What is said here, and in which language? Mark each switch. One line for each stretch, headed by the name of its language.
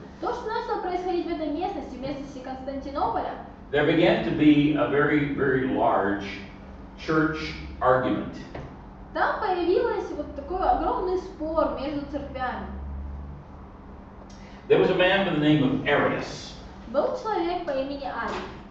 Russian: То, что начало происходить в этой местности, в местности Константинополя,
English: there began to be a very, very large church argument.
Russian: там появился вот такой огромный спор между церквями.
English: There was a man by the name of Arius.
Russian: Был человек по имени Арий.